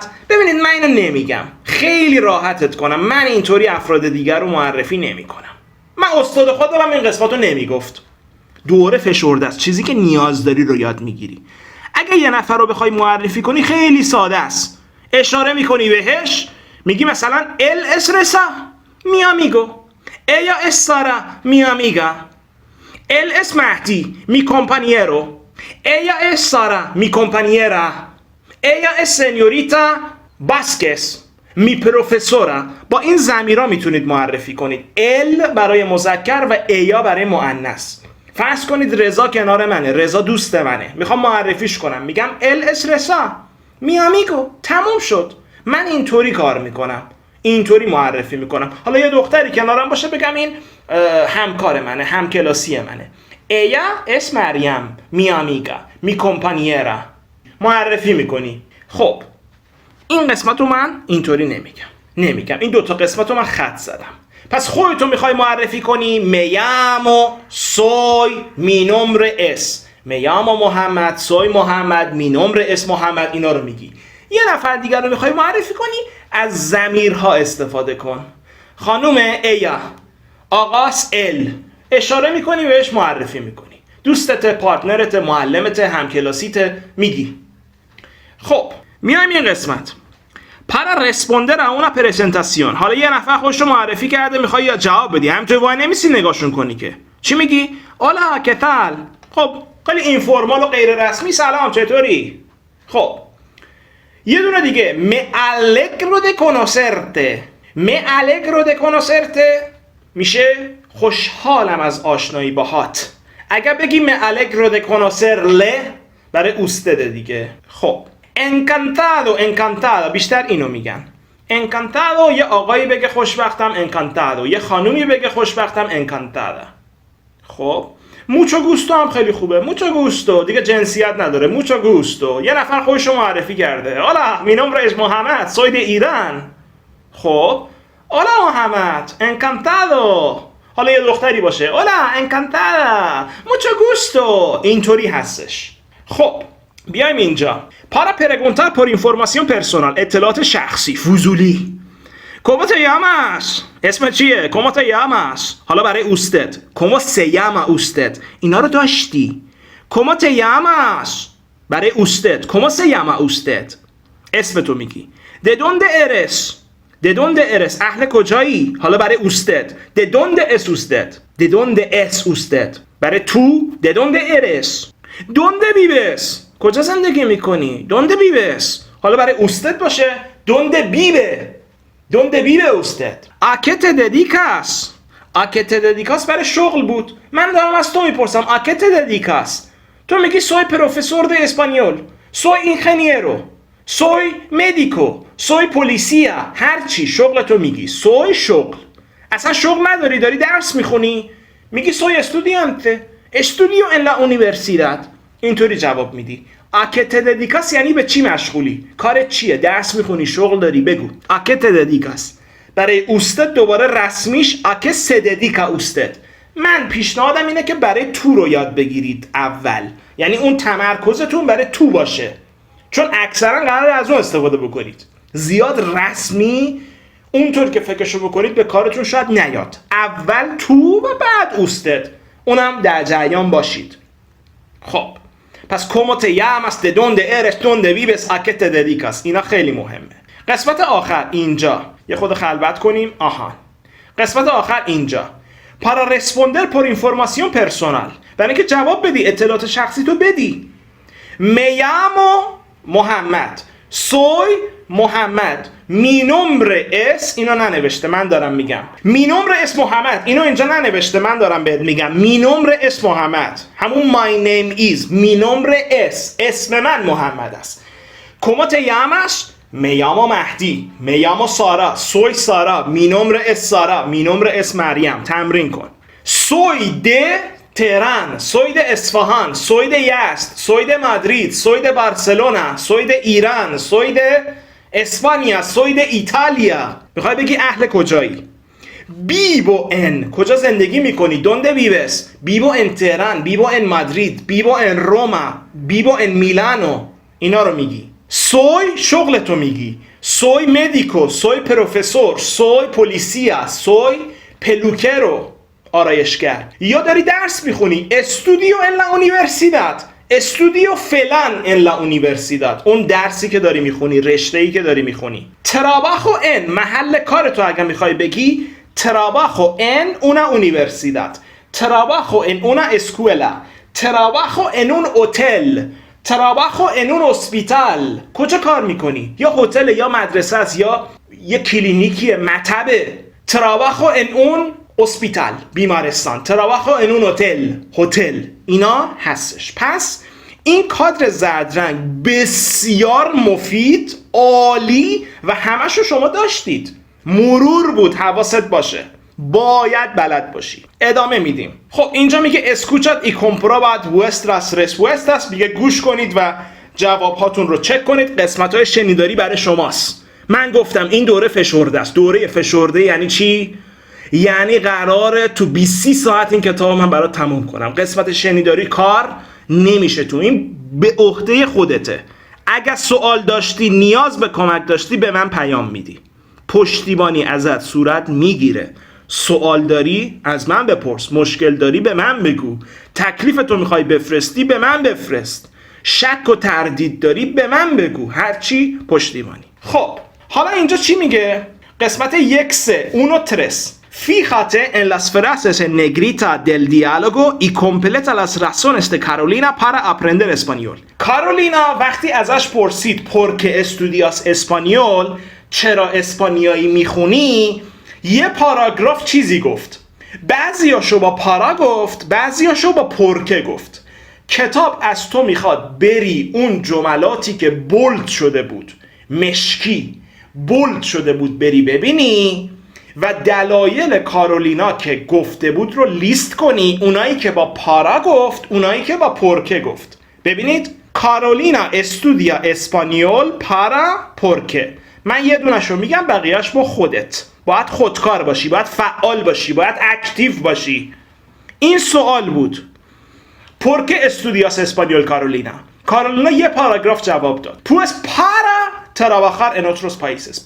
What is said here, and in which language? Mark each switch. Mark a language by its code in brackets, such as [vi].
[fa] ببینید من اینو نمیگم، خیلی راحتت کنم، من اینطوری افراد دیگر رو معرفی نمی کنم. من استاد خودم این قسمت رو نمیگفت. دوره فشرده است، چیزی که نیاز داری رو یاد میگیری. اگه یه نفر رو بخوای معرفی کنی خیلی ساده است. اشاره میکنی بهش، میگی مثلا [es] él es Reza mi amigo، ella es Sara mi amiga، él es Mahdi mi compañero، ella es Sara mi compañera، ella es señorita Vázquez mi profesora. [fa] با این ضمیرها میتونید معرفی کنید. ال برای مذکر و ایا برای مؤنث. فرض کنید رضا کنار منه، رضا دوست منه، میخوام معرفیش کنم، میگم [es] ال اس رضا می آمیگو. [fa] تموم شد. من اینطوری کار میکنم، اینطوری معرفی میکنم. حالا یه دختری کنارم باشه بگم این همکار منه، همکلاسی منه. [es] ایا اس مریم می آمیگا می کمپانیرا. [fa] معرفی میکنی. خب این قسمت رو من اینطوری نمیگم. این دوتا قسمت رو من خط زدم. پس خودتو میخوای معرفی کنی. [es] میامو سوی می نمبر اس، میامو محمد سوی محمد می نمبر اس محمد. [fa] اینا رو میگی. یه نفر دیگر رو میخوای معرفی کنی، از ضمیرها استفاده کن. خانوم ایا، آقاس ال، اشاره میکنی بهش، معرفی میکنی. دوستت، پارتنرت، معلمت، همکلاسیت میگی. خب میایم این قسمت [es] para responder a una presentación. [fa] حالا یه نفر خودش رو معرفی کرده، میخوای یا جواب بدی، همینطوری وای نمیسی نگاهشون کنی که چی میگی؟ [es] hola ¿qué tal؟ [fa] خب خیلی اینفورمال و غیر رسمی، سلام چطوری؟ خب یه دونه دیگه [es] me alegro de conocerte. me alegro de conocerte [fa] میشه خوشحالم از آشنایی باهات. اگر بگی [es] me alegro de conocerle [fa] برای اوستده دیگه. خب encantado بیشتر اینو میگن. encantado یه آقایی بگه خوشبختم encantado، یه خانومی بگه خوشبختم encantada. خب [es] mucho gusto [fa] هم خیلی خوبه. mucho gusto دیگه جنسیت نداره. mucho gusto یه نفر خودش رو معرفی کرده. [es] hola mi nombre es محمد soy de ایران. خب hola محمد encantado. [fa] حالا یه دختری باشه [es] hola encantada mucho gusto. [fa] اینطوری هستش. خب بیایم اینجا. [es] para preguntar por información personal، [fa] اطلاعات شخصی فضولی. [es] ¿Cómo te llamas؟ [fa] اسم چیه؟ [es] ¿Cómo te llamas؟ حالا برای اوستد ¿Cómo se llama usted؟ اینا رو داشتی. ¿Cómo te llamas؟ برای اوستد ¿Cómo se llama usted؟ اسم تو میگی. ¿De dónde eres؟ ¿De dónde eres؟ [fa] اهل کجایی؟ [es] حالا برای اوستد ¿De dónde es usted؟ ¿De dónde es usted؟ برای تو ¿De dónde eres؟ ¿Dónde vives؟ [fa] کجا زندگی میکنی؟ [es] ¿Dónde vives؟ حالا برای اوستد باشه ¿Dónde vive؟ ¿Dónde vive usted؟ ¿A qué te dedicas؟ ¿A qué te dedicas برای شغل بود. [fa] من دارم از تو میپرسم ¿A qué te dedicas؟ تو میگی [es] soy profesor de español، soy ingeniero، soy médico، soy policía. [fa] هر چی شغل تو میگی. soy شغل. اصلا شغل نداری، داری درس میخونی، میگی [es] soy estudiante، estudio en la universidad. [fa] اینطوری جواب میدی. [es] ¿A qué te dedicas [fa] یعنی به چی مشغولی؟ کارت چیه؟ درس میخونی، شغل داری، بگو. ¿A qué te dedicas؟ برای اوستد دوباره رسمیش [es] ¿A qué se dedica usted؟ [fa] من پیشنهادم اینه که برای تو رو یاد بگیرید اول. یعنی اون تمرکزتون برای تو باشه. چون اکثرا قراره از اون استفاده بکنید. زیاد رسمی اونطور که فکرشو بکنید به کارتون شاید نیاد. اول تو و بعد اوستد. اونم در جریان باشید. [es] خب پس ¿Cómo te llamas؟ ¿De dónde eres؟ ¿Dónde vives؟ ¿A qué te dedicas؟ [fa] اینا خیلی مهمه. قسمت آخر اینجا یه خود خلوت کنیم. آها قسمت آخر اینجا [es] para responder por información personal، [fa] برای اینکه جواب بدی، اطلاعات شخصی تو بدی. [es] me llamo [fa] محمد soy محمد. [es] mi nombre es [fa] اینو ننوشته من دارم میگم. [es] mi nombre es [fa] محمد اینو اینجا ننوشته من دارم بهت میگم. [es] mi nombre es محمد همون [en] my name is. [fa] mi nombre es اسم من محمد است. [es] como te llamas؟ me llamo مهدی. me llamo سارا. soy سارا. mi nombre es سارا. mi nombre es مریم. [fa] تمرین کن. [es] soy de تهران. soy de اصفهان. soy de یزد. soy de مادرید. soy de بارسلونا. soy de ایران. soy de اسپانیا. soy de ایتالیا. [fa] میخوای بگی اهل کجایی؟ vivo en کجا زندگی میکنی؟ [es] donde vives؟ vivo en [fa] تهران. [es] vivo en مادرید. vivo en روما. vivo en میلانو. [fa] اینا رو میگی. soy شغل تو میگی. [es] soy médico. soy profesor. soy policía. soy peluquero [fa] آرایشگر. یا داری درس میخونی [es] estudio en la universidad. estudio فلان en la universidad. [fa] اون درسی که داری میخونی، رشته‌ای که داری میخونی. trabajo en محل کار تو اگه میخوای بگی [es] trabajo en una universidad. trabajo en una escuela. trabajo en un hotel. trabajo en un hospital. [fa] کجا کار میکنی؟ یا هتل یا مدرسه است یا یه کلینیکی مطبه. [es] trabajo en un hospital بیمارستان. trabajo en un هتل. [fa] اینا هستش. پس این کادر زرد رنگ بسیار مفید، عالی و همشو شما داشتید. مرور بود، حواست باشه، باید بلد باشی. ادامه میدیم. خب اینجا میگه [es] اسکوچات ای کمپروبات vuestras respuestas. [fa] میگه گوش کنید و جواب هاتون رو چک کنید. قسمت های شنیداری برای شماست. من گفتم این دوره فشرده است. دوره فشرده یعنی چی؟ یعنی قراره تو 20 ساعت این کتاب من برات تموم کنم. قسمت شنیداری کار نمیشه تو، این به عهده خودته. اگر سوال داشتی، نیاز به کمک داشتی، به من پیام میدی. پشتیبانی ازت صورت میگیره. سوال داری از من بپرس، مشکل داری به من بگو، تکلیف تو میخوای بفرستی به من بفرست، شک و تردید داری به من بگو، هرچی پشتیبانی. خب حالا اینجا چی میگه؟ قسمت 1 1 3 [es] Fíjate en las frases en negrita del diálogo y completa las razones de Carolina para aprender español. [fa] کارولینا وقتی ازش پرسید [es] porque estudias español، [fa] چرا اسپانیایی میخونی، یه پاراگراف چیزی گفت. بعضیاشو با پارا گفت، بعضیاشو با پرکه گفت. کتاب از تو میخواد بری اون جملاتی که بولد شده بود، مشکی بولد شده بود، بری ببینی و دلایل کارولینا که گفته بود رو لیست کنی. اونایی که با پارا گفت، اونایی که با پرکه گفت. ببینید [es] کارولینا استودیا اسپانیول پارا پرکه. [fa] من یه دونشو میگم، بقیهش با خودت. باید خودکار باشی، باید فعال باشی، باید اکتیو باشی. این سوال بود. [es] پرکه استودیاس اسپانیول کارولینا. [fa] کارولینا یه پاراگراف جواب داد. [es] پوس پارا trabajar en otros países.